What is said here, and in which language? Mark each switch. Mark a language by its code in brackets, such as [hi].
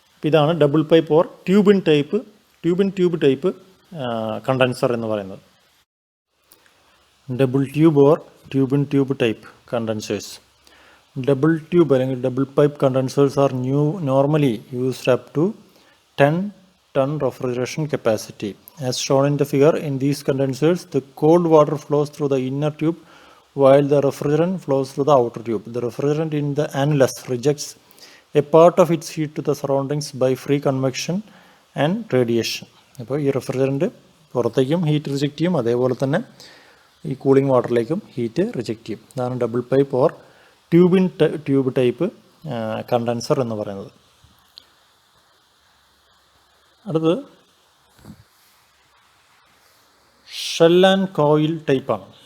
[ml] ഇതാണ് double pipe or tube in tube type condenser എന്ന് പറയുന്നത്. [en] Double tube or tube in tube type condensers. Double tube അല്ലെങ്കിൽ double pipe condensers are normally used up to 10-ton refrigeration capacity. As shown in the figure, in these condensers, the cold water flows through the inner tube while the refrigerant flows through the outer tube. The refrigerant in the annulus rejects a part of its heat to the surroundings by free convection and radiation. [ml] അപ്പോൾ ഈ refrigerant പുറത്തേക്കും heat reject ചെയ്യും, അതേപോലെ തന്നെ ഈ cooling വാട്ടറിലേക്കും heat reject ചെയ്യും. ഇതാണ് double pipe or tube in tube type condenser എന്ന് പറയുന്നത്. അടുത്തത് ഷെൽ ആൻഡ് കോയിൽ ടൈപ്പാണ്.